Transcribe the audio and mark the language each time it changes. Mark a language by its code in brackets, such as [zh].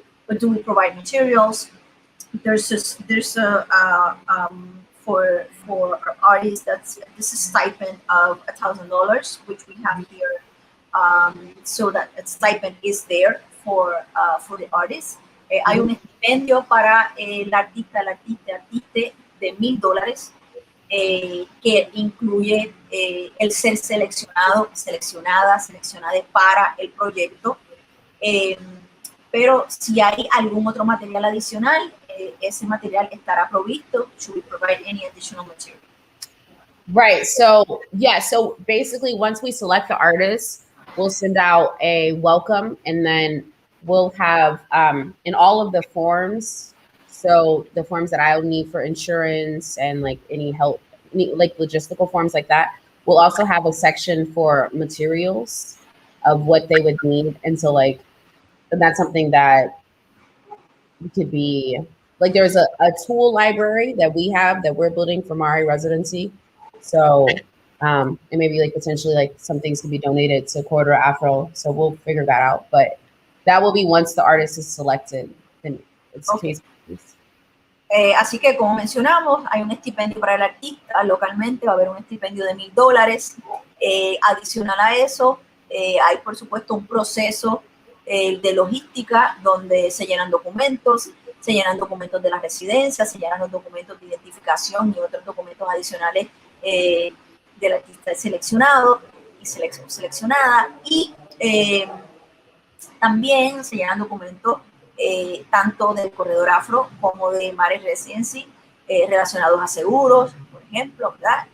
[en] But do we provide materials? There's a for artists this is stipend of $1,000, which we have here. So that a stipend is there for the artists. [es] Hay un estipendio para el artista de $1,000 que incluye el ser seleccionada para el proyecto. Pero si hay algún otro material adicional, ese material estará provisto. [en] Should we provide any additional material? Right. So, yeah. So basically, once we select the artist, we'll send out a welcome, and then we'll have in all of the forms. So the forms that I'll need for insurance and like any help, like logistical forms like that, we'll also have a section for materials of what they would need. And so like, that's something that could be like, there's a tool library that we have that we're building for MARE residency. So, and maybe like potentially like some things can be donated to Corridor Afro. So we'll figure that out, but that will be once the artist is selected. Then it's Okay. case. [es] Así que como mencionamos, hay un estipendio para el artista localmente, va a haber un estipendio de $1,000. Adicional a eso, hay por supuesto un proceso de logística donde se llenan documentos de la residencia, se llenan los documentos de identificación y otros documentos adicionales del artista seleccionado y seleccionada, y también se llenan documentos tanto del corredor afro como de MARE Residency relacionados a seguros, por ejemplo, ¿verdad?